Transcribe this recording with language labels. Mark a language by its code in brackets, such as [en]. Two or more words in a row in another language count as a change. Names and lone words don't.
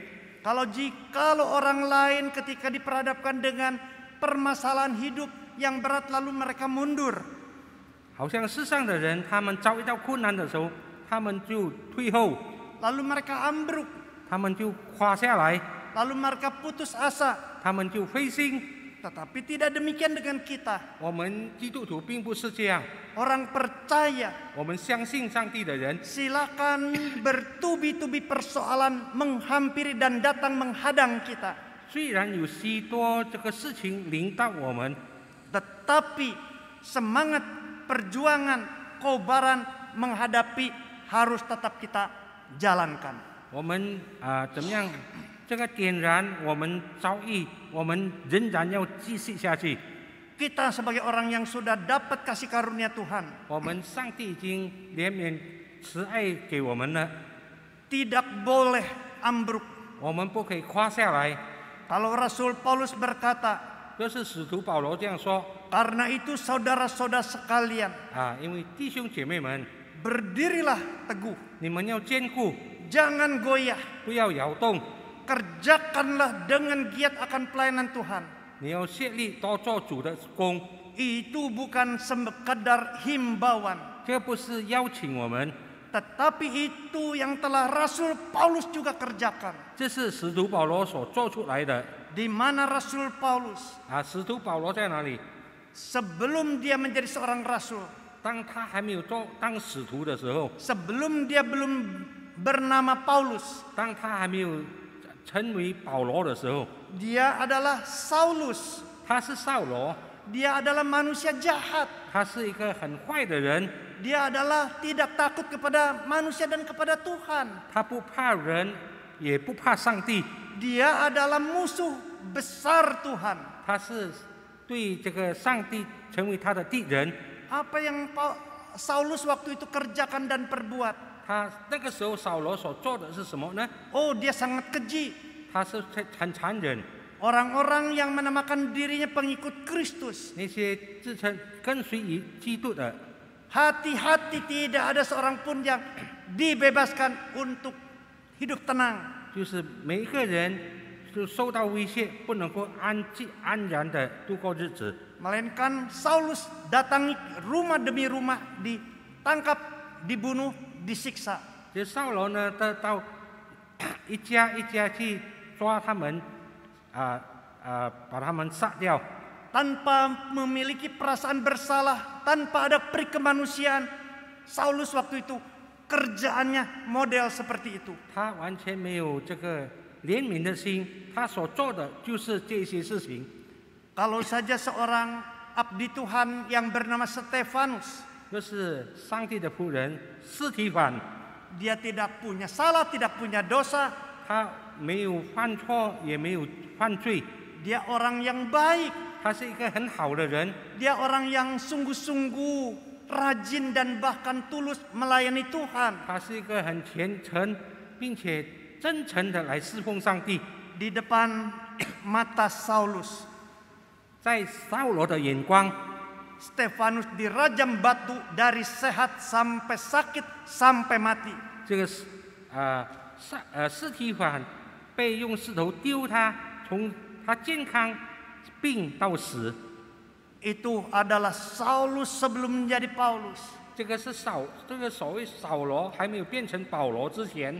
[id] Kalau orang lain ketika diperhadapkan dengan permasalahan hidup yang berat lalu mereka mundur. [zh] 好像世上的人，他们遭遇到困难的时候，他们就退后， [id] Lalu mereka ambruk, [zh] 他们就垮下来， [id] lalu mereka putus asa. [zh] 他们就灰心。 [id] Tetapi tidak demikian dengan kita. [zh] 我们基督徒并不是这样， [id] Orang percaya, [zh] 我们相信上帝的人， [id] silakan bertubi-tubi persoalan menghampiri dan datang menghadang kita. [zh] 虽然有许多这个事情临到我们， [id] Tetapi semangat perjuangan, kobaran menghadapi harus tetap kita jalankan. [zh] 我们怎么样？这个点燃我们遭遇，我们仍然要继续下去。 [id] Kita sebagai orang yang sudah dapat kasih karunia Tuhan, [zh] 我们上帝已经怜悯慈爱给我们了， [id] tidak boleh ambruk. [zh] 我们不可以垮下来。 [id] Kalau Rasul Paulus berkata, [zh] 就是使徒保罗这样说 [id] karena itu saudara-saudara sekalian, [zh] 因为弟兄姐妹们， [id] berdirilah teguh, [zh] 你们要坚固， [id] jangan goyah, [zh] 不要摇动， [id] kerjakanlah dengan giat akan pelayanan Tuhan. [zh] 你要竭力多做主的工。 [id] Itu bukan sekedar himbauan, [zh] 这不是邀请我们， [id] tetapi itu yang telah Rasul Paulus juga kerjakan. [zh] 这是使徒保罗所做出来的。 [id] Di mana Rasul Paulus [zh] 使徒保罗在哪里？ [id] sebelum dia menjadi seorang rasul, [zh] 当他还没有当使徒的时候， [id] sebelum dia belum bernama Paulus, [zh] 当他还没有成为保罗的时候， [id] dia adalah Saulus. [zh] 他是扫罗， [id] Dia adalah manusia jahat. [zh] 他是一个很坏的人， [id] Dia adalah tidak takut kepada manusia dan kepada Tuhan. [zh] 他不怕人，也不怕上帝， [id] Dia adalah musuh besar Tuhan. [zh] 他是对这个上帝成为他的敌人。 [id] Apa yang Saulus waktu itu kerjakan dan perbuat? [zh] 他那个时候扫罗所做的是什么呢？ [id] Oh, dia sangat keji. [zh] 他是很残忍， [id] Orang-orang yang menamakan dirinya pengikut Kristus. [zh] 那些自称跟随于基督的， [id] Hati-hati, tidak ada seorang pun yang dibebaskan untuk hidup tenang. [zh] 就是每一个人就受到威胁，不能够安然的度过日子。 [id] Melainkan Saulus datangi rumah demi rumah, ditangkap, dibunuh, disiksa. [zh] 这扫罗呢，到一家一家去抓他们，把他们杀掉。 [id] tanpa memiliki perasaan bersalah, tanpa ada peri kemanusiaan. Saulus waktu itu kerjaannya model seperti itu. [zh] 他完全没有这个怜悯的心，他所做的就是这些事情。 [id] Kalau saja seorang abdi Tuhan yang bernama Stefanus, [zh] 就是上帝的仆人司提反， [id] dia tidak punya salah, tidak punya dosa, [zh] 他没有犯错，也没有犯罪， [id] dia orang yang baik, [zh] 他是一个很好的人， [id] dia orang yang sungguh-sungguh rajin dan bahkan tulus melayani Tuhan. [zh] 他是一个很虔诚并且真诚的来侍奉上帝。 [id] Di depan mata Saulus, [zh] 在扫罗的眼光， [id] Stefanus dirajam batu dari sehat sampai sakit sampai mati. [zh] 这个司提反被用石头丢他，从他健康病到死。 [id] Itu adalah Saulus sebelum menjadi Paulus. [zh] 这个所谓扫罗还没有变成保罗之前，